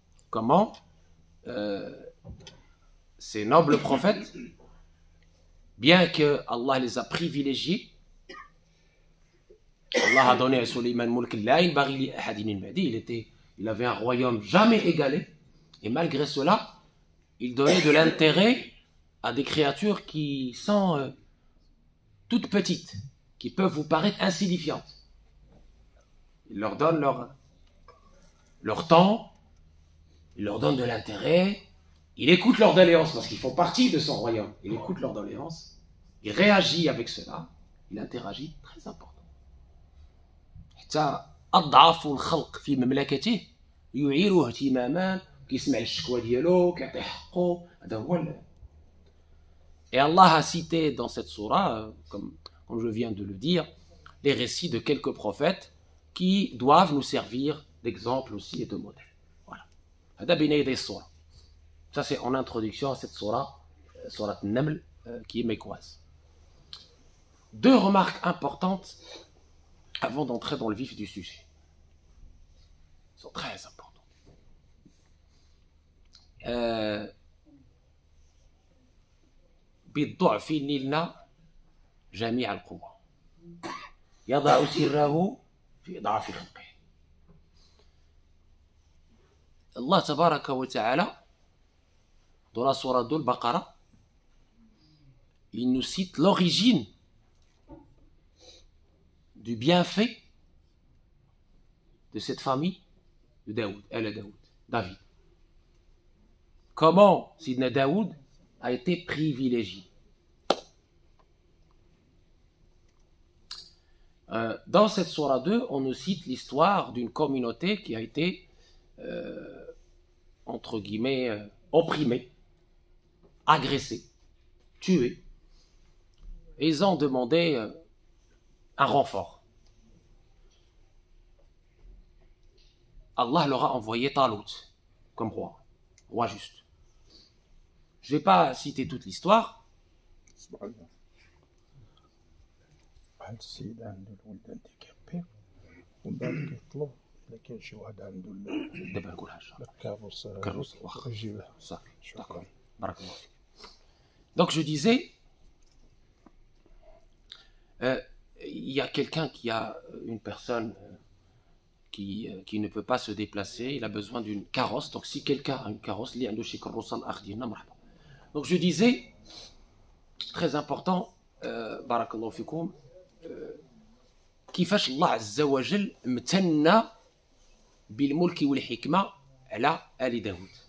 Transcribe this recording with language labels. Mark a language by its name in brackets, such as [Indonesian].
[French] Comment ces nobles prophètes, bien que Allah les a privilégiés, Allah a donné à Sulayman [Arabic] mulk la yanbaghi li ahadin min ba'di, [French] il avait un royaume jamais égalé, et malgré cela, il donnait de l'intérêt à des créatures qui sont toutes petites, qui peuvent vous paraître insignifiantes. Il leur donne leur temps, il leur donne de l'intérêt. Il écoute leurs doléances parce qu'ils font partie de son royaume. Il écoute leurs doléances. Il réagit avec cela. Il interagit. Très important. [Arabic] حتى أضعف الخلق في مملكته يعيره اهتماما كيسمع الشكوى ديالو كيعطيه حقه هذا هو. [French] Et Allah a cité dans cette surah, comme je viens de le dire, les récits de quelques prophètes qui doivent nous servir d'exemple aussi et de modèle. [Arabic] Voilà. هذا بين يدي الصورة. [French] Ça, c'est en introduction à cette surah, surah Naml, qui est mécoise. Deux remarques importantes avant d'entrer dans le vif du sujet. Elles sont très importantes. [Arabic] بالضعف نلنا جميع القوة يضع سره في إضعاف خلقه. الله تبارك وتعالى [French] dans la surah de Al-Baqarah, il nous cite l'origine du bienfait de cette famille de David. Comment Sidna Daoud a été privilégié. Dans cette surah 2, on nous cite l'histoire d'une communauté qui a été, entre guillemets, opprimés, agressés, tués. Et ils ont demandé un renfort. Allah leur a envoyé Talut comme roi juste. Je ne vais pas citer toute l'histoire. [Arabic] السيد عنده الولد هانديكابي ومن بعد كيطلب الا كاين شي واحد عنده دابا نقولها ان شاء الله الكاروس واخا يجيبه صافي داكور بارك الله فيك. [French] Donc je disais, il y a quelqu'un qui a une personne qui ne peut pas se déplacer, il a besoin d'une carrosse. Donc si quelqu'un a une carrosse, [Arabic] li عنده شي كروسه الاخ ديالنا مرحبا. [French] Donc je disais, très important, [Arabic] بارك الله فيكم, كيفاش الله عز وجل امتن بالملك والحكمة على آل داود.